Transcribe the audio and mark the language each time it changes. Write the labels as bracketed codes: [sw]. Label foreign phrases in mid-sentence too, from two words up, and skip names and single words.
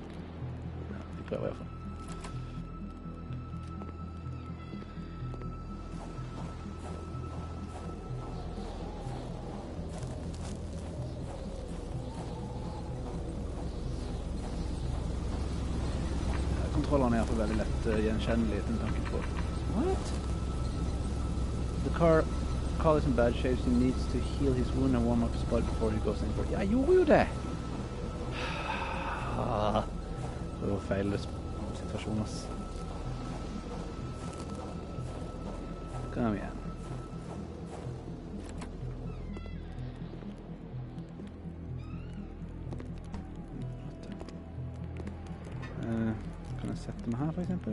[no] Ja, vi prøver i hvert fall. Kontrollerne er i hvert fall veldig lett gjenkjennelig til tanken på. [en] What? The car is in bad shape, so he needs to heal his wound and warm up his body before he goes in for it. [no] Ja, jeg gjorde jo det! Det var feil situasjon, ass. Kom igjen. Kan jeg sette meg her, for eksempel?